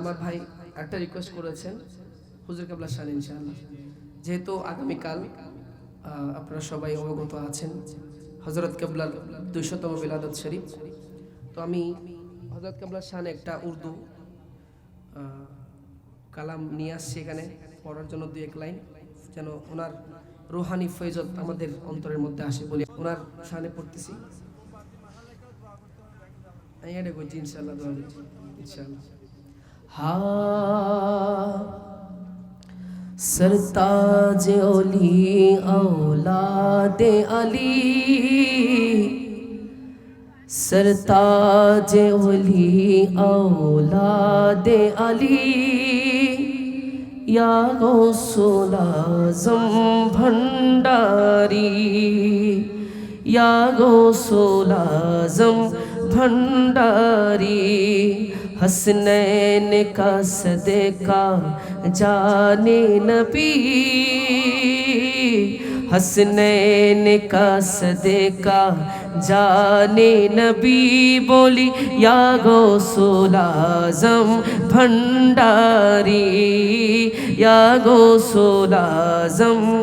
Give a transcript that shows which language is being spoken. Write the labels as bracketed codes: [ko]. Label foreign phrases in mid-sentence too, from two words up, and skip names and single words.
[bn] আমার ভাই একটা রিকোয়েস্ট করেছেন হুজুর কেবলার শানে ইনশাআল্লাহ, যেহেতু আগামীকাল আপনারা সবাই অবগত আছেন হযরত কেবলার 200তম বিলাদত শরীফ, তো আমি হযরত কেবলার শানে একটা উর্দু কালাম নিয়ে আসছি এখানে পড়ার জন্য, 2-1 লাইন, যেন ওনার রুহানি ফয়জত আমাদের অন্তরের মধ্যে আসে বলে ওনার শানে পড়তেছি। আমি এটা করছি ইনশাআল্লাহ, দোয়া করছি ইনশাআল্লাহ। [ur] হা سرتاج اولیٰ اولاد علی، سرتاج اولیٰ اولاد علی, یا غوث الاعظم بھنڈاری، یا غوث الاعظم بھنڈاری. حسنین کا صدقہ جان نبی، حسنین کا صدقہ جان نبی، بولی یا غوث الاعظم بھنڈاری، یا غوث الاعظم.